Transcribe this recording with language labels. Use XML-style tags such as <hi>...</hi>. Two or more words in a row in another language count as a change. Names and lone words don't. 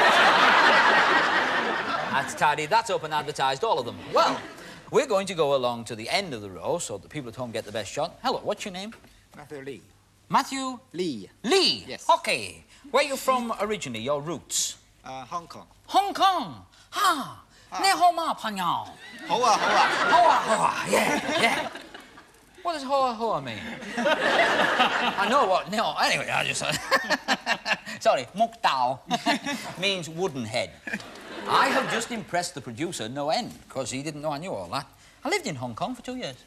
<en>That's tidy, that's up and advertised, all of them. Well, we're going to go along to the end of the row so that people at home get the best shot. Hello, what's your name? Matthew Lee. Matthew? Lee. Lee? Yes. OK. Where are you from originally, your roots? Hong Kong. Hong Kong?</en> <yue>Ha! 你好嗎朋友. Hoa, hoa. Hoa, hoa,</yue> <en>yeah. What does hoa, hoa mean? I know what, no, anyway, I just... Sorry,</en> <yue>木頭</yue> <en>means wooden head. I have just impressed the producer no end, because he didn't know I knew all that. I lived in Hong Kong for 2 years.</en>